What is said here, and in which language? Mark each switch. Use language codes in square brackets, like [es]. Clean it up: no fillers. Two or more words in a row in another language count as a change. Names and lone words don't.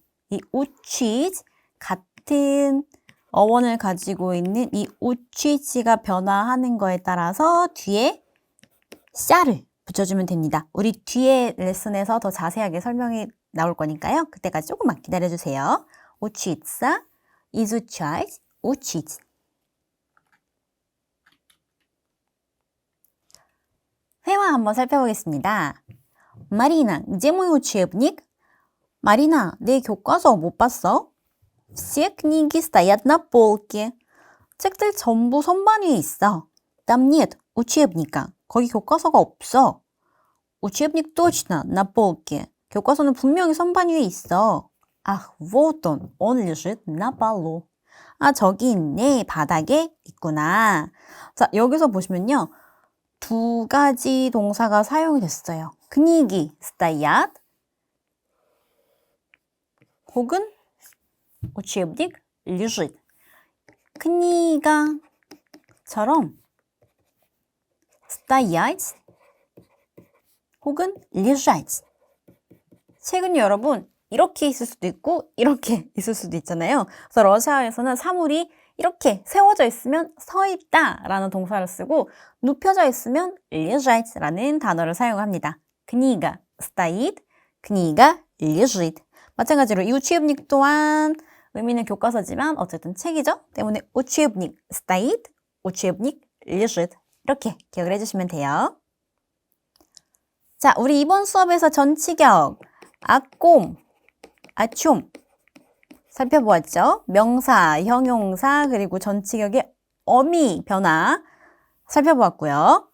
[ko] 이 우치즈, 같은 어원을 가지고 있는 이 우치즈가 변화하는 거에 따라서 뒤에 샤를 붙여주면 됩니다. 우리 뒤에 레슨에서 더 자세하게 설명이 나올 거니까요. 그때까지 조금만 기다려주세요. [ru] учиться, изучать, учить. [ko] 회화 한번 살펴보겠습니다. 마리나, [ru] где мой учебник? [ko] 마리나, 내 교과서 못 봤어? [ru] Все книги стоят на полке. [ko] 책들 전부 선반 위에 있어. [ru] Там нет учебника. [ko] 거기 교과서가 없어. [ru] Учебник точно на полке. [ko] 교과서는 분명히 선반 위에 있어. [ru] Ах, вот он лежит на полу. [ko] 아, 저기 있네. 바닥에 있구나. 자, 여기서 보시면요. 두 가지 동사가 사용이 됐어요. [ru] книги стоят 혹은 учебник лежит. кни가처럼 стоять 혹은 лежать. [ko] 책은 여러분 이렇게 있을 수도 있고 이렇게 있을 수도 있잖아요. 그래서 러시아에서는 사물이 이렇게 세워져 있으면 서 있다라는 동사를 쓰고 눕혀져 있으면 лежат라는 단어를 사용합니다. [ru] книга стоит, книга лежит. [ko] 마찬가지로 이 [ru] учебник [ko] 또한 의미는 교과서지만 어쨌든 책이죠. [ru] 때문에 учебник стоит, учебник лежит. [ko] 이렇게 기억을 해주시면 돼요. 자, 우리 이번 수업에서 전치격 아꼼, 아춤 살펴보았죠. 명사, 형용사, 그리고 전치격의 어미 변화 살펴보았고요.